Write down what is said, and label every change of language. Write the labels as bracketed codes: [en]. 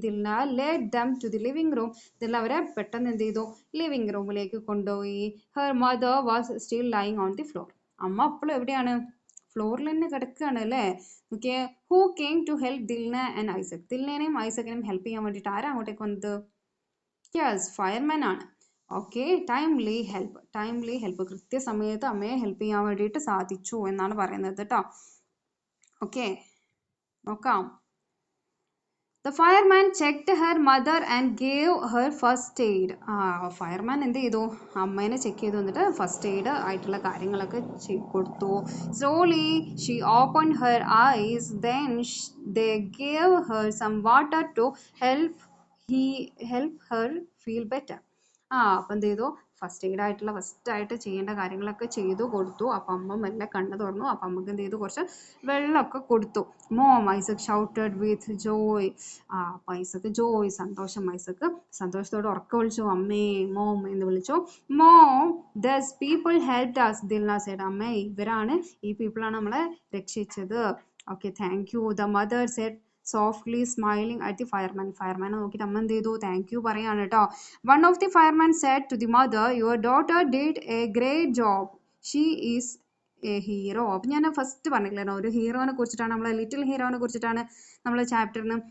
[en] Dilna led them to the living room. [ml] Dilna അവരെ പെട്ടെന്ന് എന്ത് ചെയ്തു? ലിവിംഗ് റൂമിലേക്ക് കൊണ്ടുപോയി. [en] her mother was still lying on the floor. [ml] അമ്മ അപ്പോഴും എവിടെയാണ്? ഫ്ലോറിൽ തന്നെ കിടക്കുകയാണ് അല്ലേ. Okay. [en] who came to help Dilna and Isaac? [ml] ദിൽനേനെയും ഐസക്കിനെയും help ചെയ്യാൻ വേണ്ടിയിട്ട് ആരാ അങ്ങോട്ടേക്ക് വന്നത്? യെസ്, ഫയർമാൻ ആണ്. ഓക്കെ. Timely help. കൃത്യസമയത്ത് അമ്മയെ ഹെൽപ്പ് ചെയ്യാൻ വേണ്ടിയിട്ട് സാധിച്ചു എന്നാണ് പറയുന്നത് കേട്ടോ. ഓക്കെ, നോക്കാം. [en] The fireman checked her mother and gave her first aid. [ml] Fireman എന്ത് ചെയ്തു? അമ്മേനെ ചെക്ക് ചെയ്തു, എന്നിട്ട് ഫസ്റ്റ് എയ്ഡ് ആയിട്ടുള്ള കാര്യങ്ങളൊക്കെ കൊടുത്തു. [en] Slowly she open her eyes. Then they gave her some water to help her feel better. [ml] അപ്പം എന്ത് ചെയ്തു? ഫസ്റ്റ് ആയിട്ട് ചെയ്യേണ്ട കാര്യങ്ങളൊക്കെ ചെയ്തു കൊടുത്തു. അപ്പം അമ്മ മെല്ലെ കണ്ണ് തുറന്നു. അപ്പം അമ്മക്ക് എന്ത് ചെയ്തു? കുറച്ച് വെള്ളമൊക്കെ കൊടുത്തു. [en] Mom, Isaac shouted with joy. [ml] അപ്പം ഐസക് ജോയ്, സന്തോഷം. ഐസക് സന്തോഷത്തോടെ ഉറക്കെ വിളിച്ചു, അമ്മേ, മോം എന്ന് വിളിച്ചു. [en] Mom, those people helped us. Dilna said. [ml] അമ്മേ, ഇവരാണ്, ഈ പീപ്പിളാണ് നമ്മളെ രക്ഷിച്ചത്. [en] Okay, thank you. The mother said softly smiling at the fireman. [ml] ഫയർമാനെ നോക്കിയിട്ട് അമ്മ എന്ത് ചെയ്തു? താങ്ക് യു പറയാണ് കേട്ടോ. [en] One of the firemen said to the mother, your daughter did a great job. She is a hero. [ml] അപ്പം ഞാൻ first പറഞ്ഞില്ലേ, ഒരു ഹീറോനെ കുറിച്ചിട്ടാണ്, നമ്മളെ ലിറ്റിൽ ഹീറോനെ കുറിച്ചിട്ടാണ് നമ്മളെ ചാപ്റ്ററിന്.